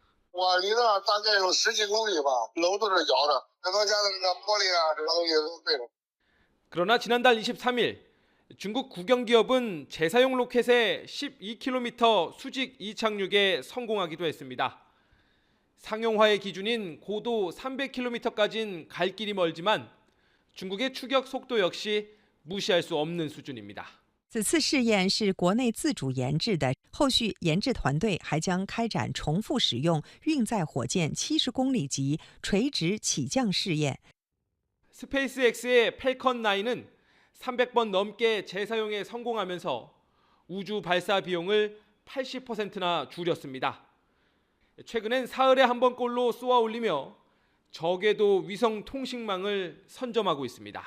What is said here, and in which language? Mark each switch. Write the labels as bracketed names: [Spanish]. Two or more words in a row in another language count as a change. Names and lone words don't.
[Korean] 그러나 지난달 23일 중국 국영기업은 재사용 로켓의 12km 수직 이착륙에 성공하기도 했습니다. 상용화의 기준인 고도 300km까지는 갈 길이 멀지만 중국의 추격 속도 역시 무시할 수 없는 수준입니다. [Chinese] 此次试验是国内自主研制的，后续研制团队还将开展重复使用运载火箭70公里级垂直起降试验。 [Korean] 스페이스X의 펠컨 9은 300번 넘게 재사용에 성공하면서 우주 발사 비용을 80%나 줄였습니다. 최근엔 사흘에 한 번꼴로 쏘아 올리며 저궤도 위성 통신망을 선점하고 있습니다.